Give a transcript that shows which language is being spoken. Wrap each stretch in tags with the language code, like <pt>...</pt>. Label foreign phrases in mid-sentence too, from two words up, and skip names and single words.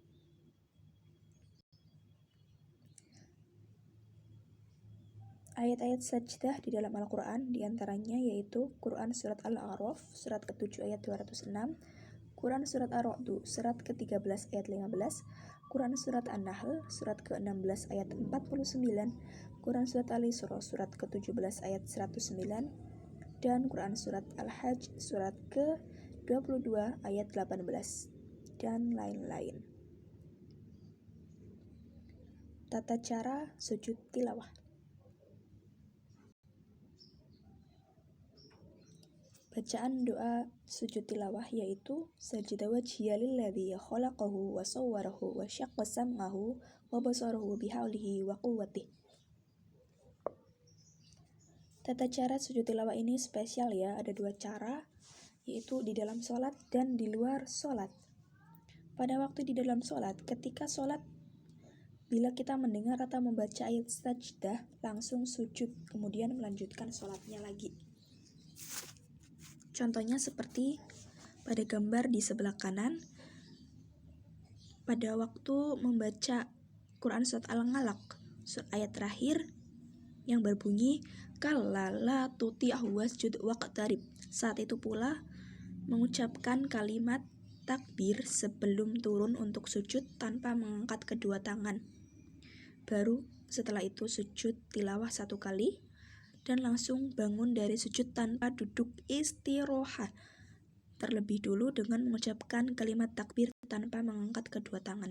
<id>Ayat-ayat sajdah di dalam Al-Quran diantaranya yaitu Quran Surat Al-A'raf, Surat ke-7 ayat 206, Quran Surat Ar-Ra'd, Surat ke-13 ayat 15, Quran Surat An-Nahl, Surat ke-16 ayat 49, Quran Surat Al-Isra, Surat ke-17 ayat 109, dan Quran Surat Al-Hajj, Surat ke-22 ayat 18, dan lain-lain. Tata cara sujud tilawah. Bacaan doa sujud tilawah yaitu</id> <ar>سجد وجهي للذي خلقه وصوره وشق سمعه وبصره بحوله وقوته.</ar> <id>Tata cara sujud tilawah ini spesial ya, ada 2 cara, yaitu di dalam sholat dan di luar sholat. Pada waktu di dalam sholat, ketika sholat, bila kita mendengar atau membaca ayat sajdah, langsung sujud, kemudian melanjutkan sholatnya lagi. Contohnya seperti pada gambar di sebelah kanan, pada waktu membaca Quran Surat Al-Alaq, ayat terakhir yang berbunyi</id> <ar>كلا لا تطعه واسجد واقترب.</ar> <id>Saat itu pula mengucapkan kalimat takbir sebelum turun untuk sujud tanpa mengangkat kedua tangan. Baru setelah itu sujud tilawah 1 kali dan langsung bangun dari sujud tanpa duduk istirahat terlebih dulu dengan mengucapkan kalimat takbir tanpa mengangkat kedua tangan.</id>